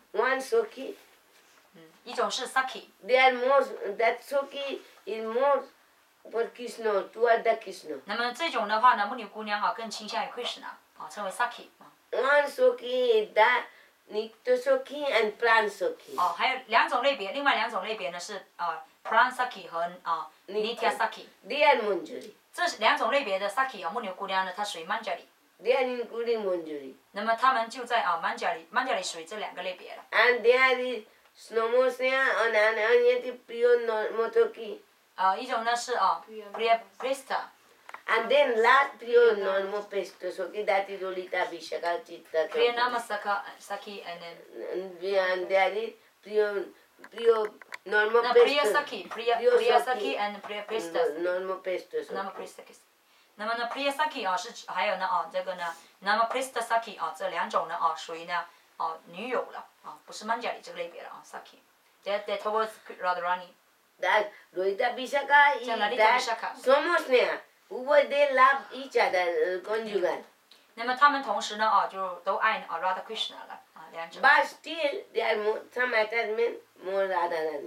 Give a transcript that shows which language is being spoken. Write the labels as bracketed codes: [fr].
[en] One Sakhi. [zh] 一种是 Saki。 [en] They are more. That Sakhi is more for Krishna, toward the Krishna. [zh] 那么这种的话呢母女姑娘更倾向于 Krishna 称为 Saki。 [en] One Sakhi is the Nitya-sakhi and Pran-sakhi. [zh] 还有2种类别，另外2种类别呢是Pran-sakhi 和Nitya-sakhi。 [en] They are Manjari. [zh] 这2种类别的 sakhi 牧牛姑娘呢，她属于 Manjari。 [en] They are including Manjari. [zh] 那么他们就在Manjari 属于这2个类别了。 [en] And there is Snamosya Ananyati Priyo Normotoki. [zh] 一种呢是Priya Presta。 [en] And then last Priyo Normopesto Soki, that is Olita Vishaka Chitta. Priya Namasaki and then. And there is Priyo Normopesto. Priya Saki and Priya Presta。 Normopesto. Namaprista。 [zh] 那么呢 Priya Saki 是还有呢这个呢 Namaprista Saki 这2种呢属于呢女友了不是 Manjari 这个类别了Saki。 [en] That towards Radharani。 That Lolita Vishaka is that Somosneha. Who they love each other conjugal. [zh] 那么他们同时呢就都爱Radha Krishna 了2者。 [en] But still there are some attachment more Radharani.